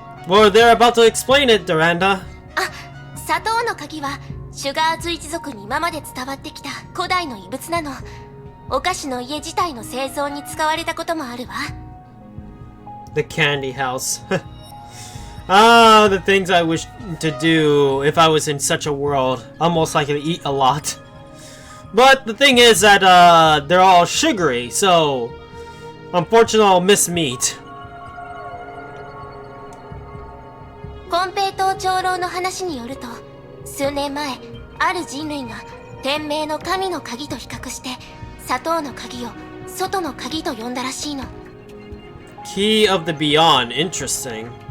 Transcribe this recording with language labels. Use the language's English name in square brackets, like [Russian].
[English] Well, they're about to explain it, Duranda. [Japanese] 砂糖の鍵はシュガーズ一族に今まで伝わってきた古代の遺物なの。お菓子の家自体の製造に使われたこともあるわ。 [English] The candy house. Ah, the things I wish to do if I was in such a world. I'm most likely to eat a lot. But the thing is that they're all sugary, so unfortunately I'll miss meat. [Japanese] コンペイトー長老の話によると、数年前ある人類が天命の神の鍵と比較して砂糖の鍵を外の鍵と呼んだらしいの。 [English] Key of the Beyond. Interesting.